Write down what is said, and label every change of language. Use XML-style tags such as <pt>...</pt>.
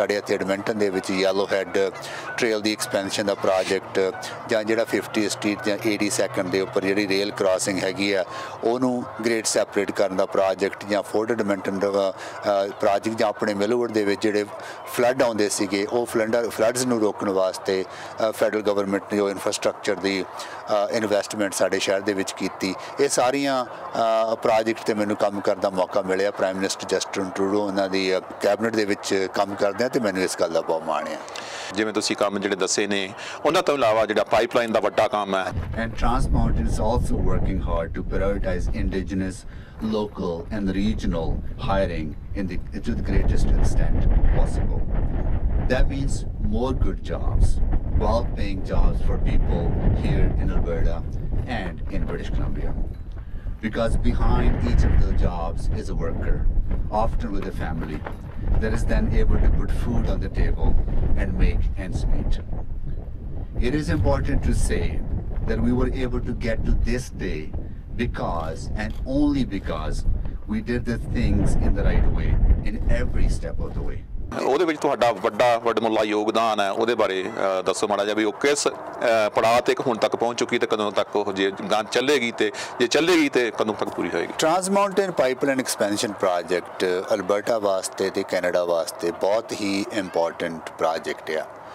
<pa>ਸਾਡੇ ਇੱਥੇ ਐਡਮਿੰਟਨ ਦੇ ਵਿੱਚ ਯੈਲੋ ਹੈਡ ਟ੍ਰੇਲ ਦੀ ਐਕਸਪੈਂਸ਼ਨ ਦਾ ਪ੍ਰੋਜੈਕਟ ਜਾਂ ਜਿਹੜਾ 50 ਸਟਰੀਟ ਜਾਂ 82nd ਦੇ ਉੱਪਰ ਜਿਹੜੀ ਰੇਲ ਕ੍ਰਾਸਿੰਗ ਹੈਗੀ ਆ ਉਹਨੂੰ ਗ੍ਰੇਡ ਸੈਪਰੇਟ ਕਰਨ ਦਾ ਪ੍ਰੋਜੈਕਟ ਜਾਂ ਫੋਰਟ ਐਡਮਿੰਟਨ ਦਾ ਪ੍ਰੋਜੈਕਟ ਜਾਂ ਆਪਣੇ ਮਿਲਵੁੱਡ ਦੇ ਵਿੱਚ ਜਿਹੜੇ ਫਲੱਡ ਆਉਂਦੇ ਸੀਗੇ ਉਹ ਫਲੱਡਸ ਨੂੰ ਰੋਕਣ ਵਾਸਤੇ ਫੈਡਰਲ ਗਵਰਨਮੈਂਟ ਨੇ ਜੋ ਇਨਫਰਾਸਟ੍ਰਕਚਰ ਦੀ ਇਨਵੈਸਟਮੈਂਟ ਸਾਡੇ ਸ਼ਹਿਰ ਦੇ ਵਿੱਚ ਕੀਤੀ। ਇਹ ਸਾਰੀਆਂ ਪ੍ਰੋਜੈਕਟ 'ਤੇ ਮੈਨੂੰ ਕੰਮ ਕਰਨ ਦਾ ਮੌਕਾ ਮਿਲਿਆ। ਪ੍ਰਾਈਮ ਮਿਨਿਸਟਰ ਜਸਟਿਨ ਟਰੂਡੋ ਉਹਨਾਂ ਦੀ ਕੈਬਨਿਟ ਦੇ ਵਿੱਚ ਕੰਮ ਕਰਦੇ ਆ ਤੇ ਮੈਨੂੰ ਇਸ ਗੱਲ ਦਾ ਬਹੁਤ ਮਾਣ ਆ। ਜਿਵੇਂ ਤੁਸੀਂ ਕੰਮ ਜਿਹੜੇ ਦੱਸੇ ਨੇ ਉਹਨਾਂ ਤੋਂ ਇਲਾਵਾ ਜਿਹੜਾ ਪਾਈਪਲਾਈਨ ਦਾ ਵੱਡਾ ਕੰਮ ਹੈ।</pa> <en>And Trans Mountain is also working hard to prioritize indigenous, local and regional hiring to the greatest extent possible. That means more good jobs, well-paying jobs for people here in Alberta and in British Columbia. Because behind each of the jobs is a worker, often with a family, that is then able to put food on the table and make ends meet. It is important to say that we were able to get to this day because and only because we did the things in the right way in every step of the way.</en> <pa>ਉਹਦੇ ਵਿੱਚ ਤੁਹਾਡਾ ਵੱਡਮੁੱਲਾ ਯੋਗਦਾਨ ਹੈ, ਉਹਦੇ ਬਾਰੇ ਦੱਸੋ ਮਾੜਾ ਜਿਹਾ ਵੀ ਉਹ ਕਿਸ ਪੜਾਅ ਤੇ ਹੁਣ ਤੱਕ ਪਹੁੰਚ ਚੁੱਕੀ ਤੇ ਕਦੋਂ ਤੱਕ ਉਹ ਜੇ ਗਾਂ ਚੱਲੇਗੀ ਤੇ ਜੇ ਚੱਲੇਗੀ ਤੇ ਕਦੋਂ ਤੱਕ ਪੂਰੀ ਹੋਏਗੀ। Trans mountain pipeline expansion project Alberta ਵਾਸਤੇ ਤੇ ਕੈਨੇਡਾ ਵਾਸਤੇ ਬਹੁਤ ਹੀ ਇੰਪੋਰਟੈਂਟ ਪ੍ਰੋਜੈਕਟ ਆ।</pa>